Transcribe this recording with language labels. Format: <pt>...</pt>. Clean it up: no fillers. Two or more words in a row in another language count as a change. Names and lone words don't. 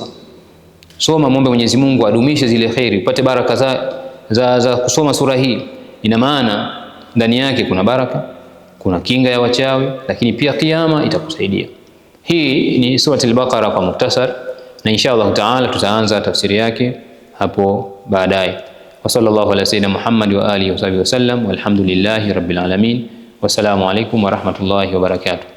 <sw>Soma, muombe Mwenyezi Mungu adumishe zile khairi, upate baraka za kusoma sura hii. Ina maana ndani yake kuna baraka, kuna kinga ya wachawi, lakini pia kiyama itakusaidia. Hii ni surati al-Baqara kwa mukhtasar, na</sw> <ar>إن شاء الله تعالى</ar> <sw>tutaanza tafsiri yake hapo baadaye.</sw> <ar>وصلى الله على سيدنا محمد وآله وصحبه وسلم والحمد لله رب العالمين. والسلام عليكم ورحمة الله وبركاته.</ar>